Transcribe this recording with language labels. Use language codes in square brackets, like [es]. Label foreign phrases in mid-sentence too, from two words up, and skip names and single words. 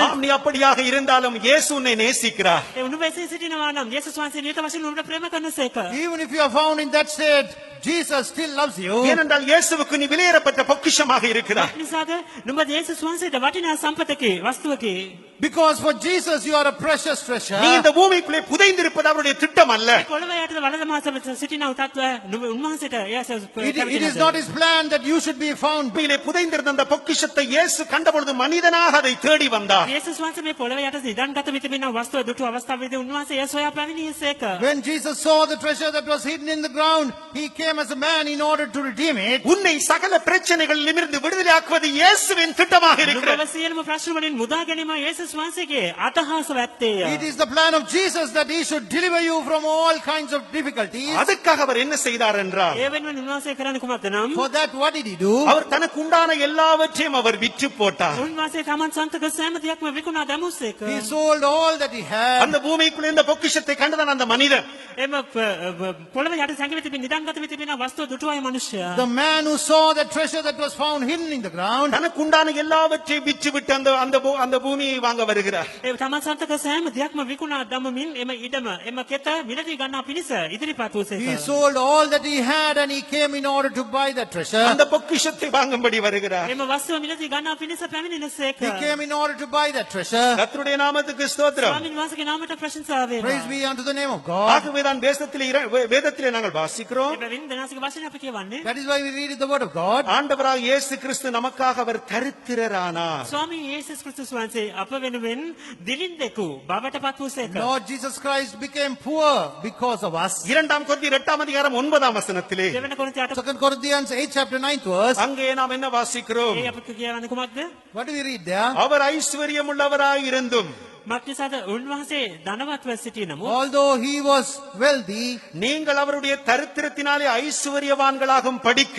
[ta] ஆம், நீ அப்படியாக இருந்தாலும் இயேசு உன்னை நேசிக்கிறார். [si] ඒ නුඹ එසේ සිටිනවා නම් යේසුස් වහන්සේ නියත වශයෙන් නුඹට ප්‍රේම කරනසේක. [en] Even if you are found in that state, Jesus still loves you. [ta] ஏனென்றால் இயேசுவுக்கு நீ விலையேறப்பட்ட பொக்கிஷமாக இருக்கிறார். [si] නිසාද නුඹ යේසුස් වහන්සේට වටිනා සම්පතකේ වස්තුවකේ [en] Because for Jesus you are a precious treasure. [ta] நீ இந்த பூமிக்குள்ளே புதைந்திருப்பது அவருடைய திட்டம் அல்ல. [si] පොළව යටද වලද මාස සිටින තත්ත්වය නුඹ උන්වහන්සේට [en] It is not his plan that you should be found. [ta] பூமியிலே புதைந்திருந்த அந்த பொக்கிஷத்தை இயேசு கண்டபொழுது மனிதனாக அதை தேடி வந்தார். [si] යේසුස් වහන්සේ මේ පොළව යට නිදන්ගත විතිබෙන වස්තුව දුටු අවස්ථාවේදී උන්වහන්සේ එය සොයා පැමිණියසේක. [en] When Jesus saw the treasure that was hidden in the ground, he came as a man in order to redeem it. [ta] உன்னை சகல பிரச்சனைகளிலிருந்து விடுதலையாக்குவது இயேசுவின் திட்டமாக இருக்கிறது. [si] නුඹව සියලුම ප්‍රශ්න වලින් මුදා ගැනීම යේසුස් වහන්සේගේ අතහස වැත්තේය. [en] It is the plan of Jesus that he should deliver you from all kinds of difficulties. [ta] அதுக்காக அவர் என்ன செய்தார் என்றால், [si] ඒ වෙනුවෙන් උන්වහන්සේ කරන්නේ කුමක්ද නම් [en] For that, what did he do? [ta] அவர் தனக்கு உண்டான எல்லாவற்றையும் அவர் விற்று போட்டார். [si] උන්වහන්සේ තමන් සන්තක සෑම දෙයක්ම විකුණා දැමුසේක. [en] He sold all that he had. [ta] அந்த பூமிக்குள்ளே இந்த பொக்கிஷத்தை கண்டதான் அந்த மனிதன். [si] එම පොළව යට සැඟවී තිබෙන නිදන්ගත වී තිබෙන වස්තුව දුටුවායි මනුෂ්‍යයා. [en] The man who saw that treasure that was found hidden in the ground, [ta] தனக்கு உண்டான எல்லாவற்றையும் விற்று விட்டு அந்த பூமியை வாங்க வருகிறார். [si] ඒ තමන් සන්තක සෑම දෙයක්ම විකුණා දමමින් එම ඉඩම එම කෙත මිලදී ගන්නා පිණිස ඉදිරිපත් වූසේක. [en] he sold all that he had and he came in order to buy that treasure. [ta] அந்த பொக்கிஷத்தை வாங்கும்படி வருகிறார். [si] එම වස්තුව මිලදී ගන්නා පිණිස පැමිණෙනසේක. [en] He came in order to buy that treasure. [ta] கர்த்தருடைய நாமத்துக்கு ஸ்தோத்திரம். [si] ස්වාමීන් වහන්සේගේ නාමයට ප්‍රශංසා වේවා. [en] Praise be unto the name of God. [ta] ஆகவேதான் வேதத்திலே நாங்கள் வாசிக்கிறோம். [si] එබැවින් දෙනාසික වශයෙන් අපි කියවන්නේ [en] That is why we read in the word of God. [ta] ஆண்டவராக இயேசு கிறிஸ்து நமக்காக அவர் தரித்திரரானார். [si] ස්වාමී යේසුස් ක්‍රිස්තුස් වහන්සේ අප වෙනුවෙන් දිලින්දෙකු බවට පත් වූසේක. [en] Lord Jesus Christ became poor because of us. [ta] 2 கொரிந்தியர் 8 அதிகாரம் 9 வசனத்திலே [si] දෙවන කොරින්ති 8 [en] 2 Corinthians 8 chapter 9th verse. [ta] அங்கே நாம் என்ன வாசிக்கிறோம்? [si] ඒ අපි කියවන්නේ කුමක්ද? [en] What do we read there? [ta] அவர் ஐஸ்வர்யம் உள்ளவராய் இருந்தும் [si] මක්නිසාද උන්වහන්සේ ධනවත්ව සිටි නමුත් [en] Although he was wealthy, [ta] நீங்கள் அவருடைய தரித்திரத்தினாலே ஐஸ்வர்யவான்களாகும் படிக்கு